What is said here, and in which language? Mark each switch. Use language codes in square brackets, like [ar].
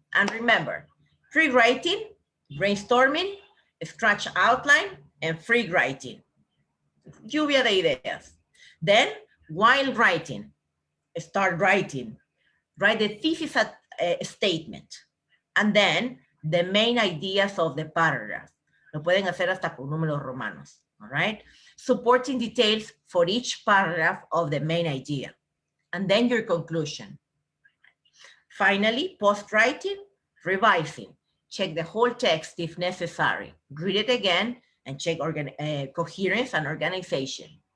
[en] And remember, free writing, brainstorming, scratch outline, and free writing. [es] Lluvia de ideas. [en] Then, while writing, start writing. Write the thesis statement. And then, the main ideas of the paragraph. [es] Lo pueden hacer hasta con números romanos. [en] All right? Supporting details for each paragraph of the main idea. And then your conclusion. Finally, post-writing, revising. Check the whole text if necessary. Read it again and check coherence and organization.